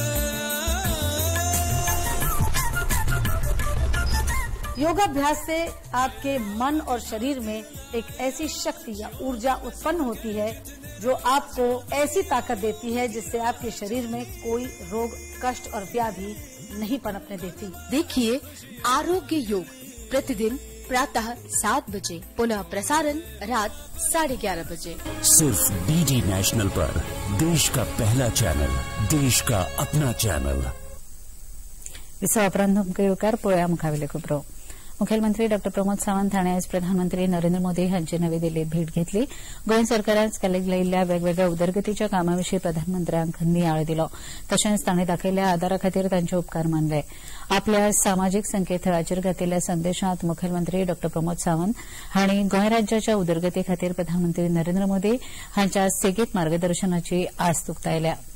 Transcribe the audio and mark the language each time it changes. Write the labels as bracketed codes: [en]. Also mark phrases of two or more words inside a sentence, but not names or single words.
[hi] योगाभ्यास से आपके मन और शरीर में एक ऐसी शक्ति या ऊर्जा उत्पन्न होती है जो आपको ऐसी ताकत देती है जिससे आपके शरीर में कोई रोग, कष्ट और व्याधि नहीं पनपने देती। देखिए आरोग्य योग प्रतिदिन प्रातः 7 बजे, पुनः प्रसारण रात 11:30 बजे, सिर्फ डीडी नेशनल पर। देश का पहला चॅनल, देश का अपना चॅनल। [kok] विसा उपरांत मुखेलकार पोळ्या मुखावेले खबरो। मुखेलमंत्री डॉ प्रमोद सावंत हांणी आज प्रधानमंत्री नरेंद्र मोदी हांची नवी दिल्लीत भेट घेतली। गोंय सरकारान केल्ल्या वेगवेगळ्या उदरगतीच्या कामाविशीं प्रधानमंत्र्यांक नियाळ दिलो। तशेंच तांणी दाखयल्ल्या आदारा खातीर तांचे उपकार मानले। आपल्या सामाजीक संकेतथळाचेर घातिल्ल्या संदेशांत मुखेलमंत्री डॉ प्रमोद सावंत हांणी गोंय राज्याच्या उदरगती खातीर प्रधानमंत्री नरेंद्र मोदी हांच्या सेगीत मार्गदर्शनाची आस्त उक्तायल्या।